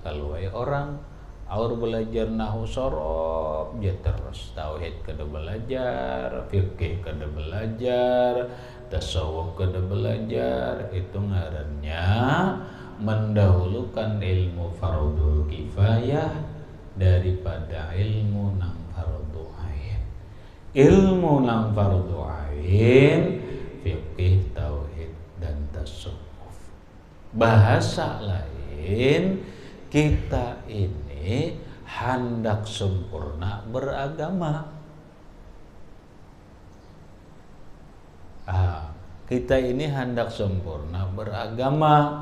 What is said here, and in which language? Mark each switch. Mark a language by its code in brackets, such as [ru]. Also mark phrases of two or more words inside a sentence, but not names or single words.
[id] Kalau orang aur belajar nahwu sorob ya terus, tauhid kada belajar, fikih kada belajar, tasawuf kada belajar, itu ngarannya mendahulukan ilmu fardhu kifayah daripada ilmu nang fardhu ain. Ilmu nang fardhu ain, fikih, tauhid, dan tasawuf. Bahasa lain, kita ini hendak sempurna beragama. Kita ini hendak sempurna beragama.